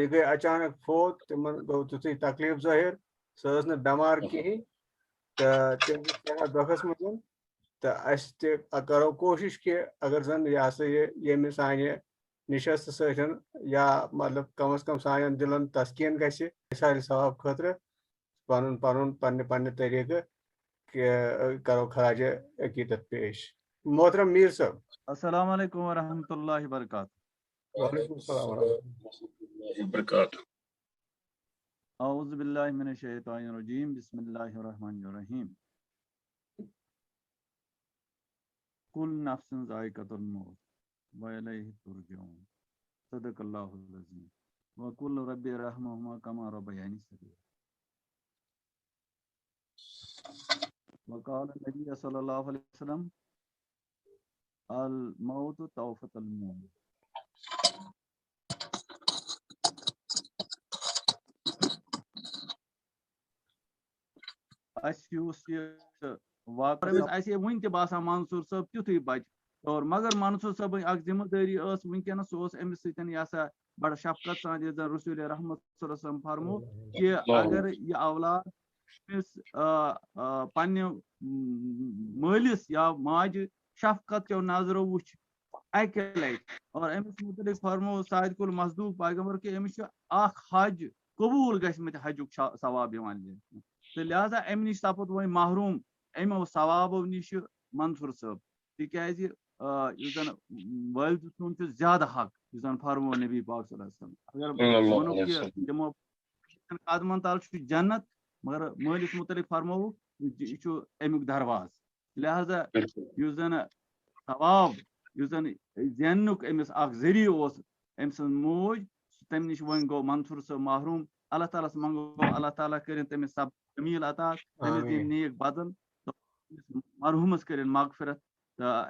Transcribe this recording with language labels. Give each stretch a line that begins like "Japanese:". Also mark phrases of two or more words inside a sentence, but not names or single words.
Kashmiri: یہِ گٔے اچانک فوت تِمن گوٚو تیُتھُے تکلیٖف ظٲہِر سۄ ٲس نہٕ بٮ۪مار کِہیٖنۍ تہٕ تِم چھِ سٮ۪ٹھاہ دۄکھس منٛز تہٕ اَسہِ تہِ کرو کوٗشِش کہِ اگر زن یہِ ہسا یہِ ییٚمہِ سانہِ نِشستہٕ سۭتۍ یا مطلب کم از کم سانٮ۪ن دِلن تسکیٖن گژھِ اِسارِ ثواب خٲطرٕ پننہِ طریٖقہٕ کہ کرو خراج عقیدت پیش محترم میر صاحب
Arabic: السلام علیکم ورحمۃ اللہ وبرکاتہ وعلیکم السلام ورحمۃ اللہ وبرکاتہ اعوذ باللہ من الشیطان الرجیم بسم اللہ الرحمن الرحیم کل نفس ذائقۃ الموت والیہ ترجعون صدق اللہ العظیم وقل رب ارحمہما کما ربیانی صغیرا وقال النبی صلی اللہ علیہ وسلم الموت توفۃ المومن واقعہ ون تہ
Kashmiri: باسان منصور صٲب تیُتھُے بچہ اور مگر منصور صٲب اکھ ذمہ دٲری ٲس ونکیٚنس سُہ اوس أمِس سۭتۍ یہِ ہسا بڑٕ شفقت سان یُس زن رسول رحمت
Arabic: صلی اللہ علیہ وسلم
Kashmiri: فرمو کہ اگر یہ اولاد پننہِ مٲلِس یا ماجہِ شفقت کیو نظرو وٕچھ اکہِ لٹہِ اور أمِس متعلق فرمو سعد کُل مصدوق پیغمبر کہ أمِس چھُ اکھ حج قبوٗل گژھمٕتۍ حجُک ثواب یِوان دِنہٕ تہٕ لہذا امہِ نِش سپُد وۄنۍ محروٗم امیو ثوابو نِش منصور صٲب تِکیازِ یُس زن والدٕ سُنٛد چھُ زیادٕ حق یُس زن فرمو نبی پاک
Arabic: صلی اللہ علیہ وسلم
Kashmiri: اگر ونو کہ تِمو قدمن تل چھُ جنت مگر مٲلِس متعلق فرمووُکھ یہِ چھُ امیُک درواز لہذا یُس زن ثواب یُس زن زیننُک أمِس اکھ ذٔریعہٕ اوس أمۍ سٕنٛز موج تمہِ نِش وۄنۍ گوٚو منصور صٲب محروٗم اللہ تعالیٰ ہس منگو اللہ تعالیٰ کٔرِنۍ تٔمِس سب جمیٖل عطا تٔمِس دِنۍ نیک بدل مرحوٗمس کٔرِنۍ مغفرت تہٕ